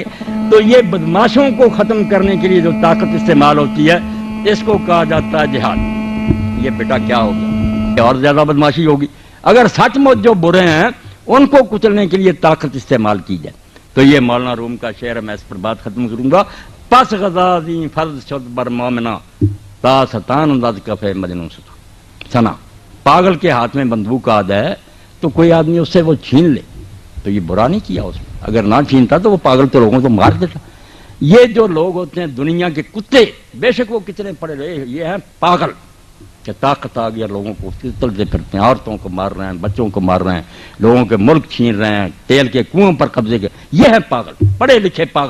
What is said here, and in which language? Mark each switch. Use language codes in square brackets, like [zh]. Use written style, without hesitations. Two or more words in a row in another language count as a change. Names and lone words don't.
[ur] تو یہ بدماشوں کو ختم کرنے کے لیے جو طاقت استعمال ہوتی ہے اس کو کہا جاتا ہے جہاد. یہ بیٹا کیا ہو گیا, اور زیادہ بدماشی ہوگی. اگر سچ مچ جو برے ہیں ان کو کچلنے کے لیے طاقت استعمال کی جائے تو یہ مولانا روم کا شعر ہے, میں اس پر بات ختم کروں گا. [fa] پس غزازی فرض شد بر مومنا تا ستان انداز کفے مجنون سنا. [ur] پاگل کے ہاتھ میں بندوق آ جائے تو کوئی آدمی اس سے وہ چھین لے تو یہ برا نہیں کیا اس نے, اگر نہ چھینتا تو وہ پاگل کے لوگوں کو مار دیتا. یہ جو لوگ ہوتے ہیں دنیا کے کتے, بے شک وہ کتنے پڑے رہے, یہ ہیں پاگل کہ طاقت آ گیا لوگوں کو چلتے پھرتے ہیں, عورتوں کو مار رہے ہیں, بچوں کو مار رہے ہیں, لوگوں کے ملک چھین رہے ہیں, تیل کے کنویں پر قبضے کے, یہ ہے پاگل, پڑھے لکھے پاگل.